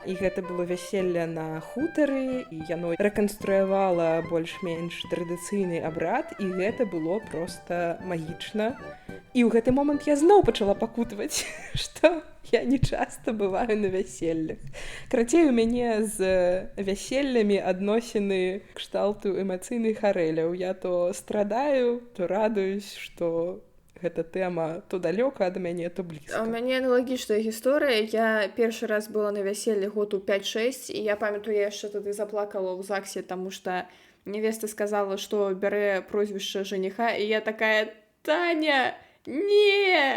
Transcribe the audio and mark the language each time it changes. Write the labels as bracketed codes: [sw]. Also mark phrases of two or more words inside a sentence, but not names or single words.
[be] І гэта было вяселле на хутары, і яно рэканструявала больш-менш традыцыйны абрад, і гэта было проста магічна. І ў гэты момант я зноў пачала пакутваць, што я не часта бываю на вяселлях. Крацей, у мяне з вяселлямі адносіны кшталту эмацыйных арэляў. [ru] Я то страдаю, то радуюсь, [be] што гэта тэма то далёка ад мяне, то блізка. У мяне аналагічная гісторыя. Я першы раз была на вяселлі год у 5-6, і я памятаю, я яшчэ тады заплакала ў ЗАГСе, таму што невеста сказала, што бярэ прозвішча жаніха, і я такая: «Таня, не!»